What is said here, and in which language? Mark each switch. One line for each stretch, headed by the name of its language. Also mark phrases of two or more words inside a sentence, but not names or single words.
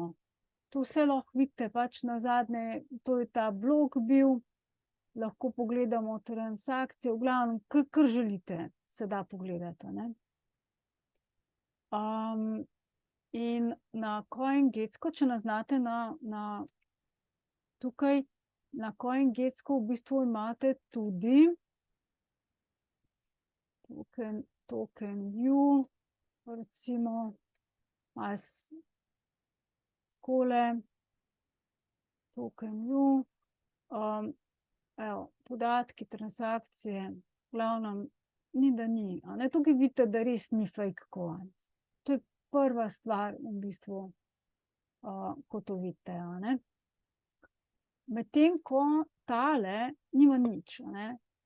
Slovenian: To vse lahko vidite, pač nazadnje, to je ta blok bil, lahko pogledamo transakcije, v glavnem, kar želite, se da pogledati, ne. In na CoinGecko, če nas znate tukaj, na CoinGecko v bistvu imate tudi
English: token view,
Slovenian: recimo, takole,
English: token view,
Slovenian: evo, podatki, transakcije, v glavnem, ni da ni, a ne, tukaj vidite, da res ni fake kovanec. To je prva stvar, v bistvu, ko to vidite, a ne. Medtem ko tale nima nič, a ne.